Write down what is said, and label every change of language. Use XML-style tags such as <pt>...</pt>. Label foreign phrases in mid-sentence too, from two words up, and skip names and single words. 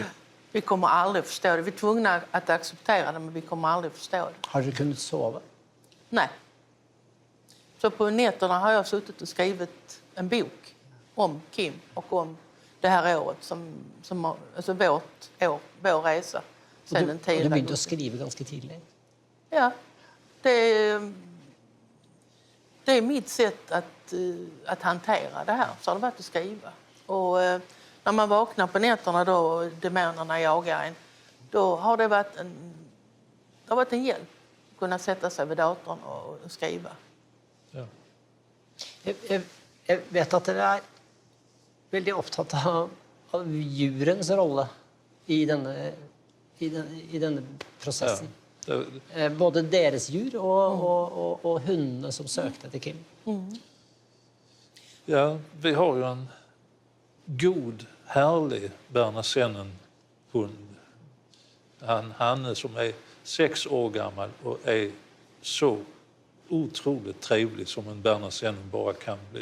<sv>Vi kommer aldrig förstå det. Vi är tvungna att acceptera det, men vi kommer aldrig förstå det.</sv> <no>Har dere kunnet sove?</no> <sv>Nej. Så på nätterna har jag suttit och skrivit en bok om Kim och om det här året, alltså vår resa.</sv> <no>Og du begynte å skrive ganske tidlig?</no> <sv>Ja. Det är mitt sätt att hantera det här. Så har det varit att skriva. Och när man vaknar på nätterna då och demonerna jagar en, då har det varit en hjälp att kunna sätta sig vid datorn och skriva. Ja.</sv> <no>Jeg vet at dere er veldig opptatt av juryens rolle i denne prosessen.</no> <sv>Ja.</sv> <no>Både deres jur og hundene som søkte etter Kim.</no> <sv>Ja, vi har ju en god, härlig Bernesennen-hund. Hanne som är 6 år gammal och är så otroligt trevlig som en Bernesennen bara kan bli.</sv>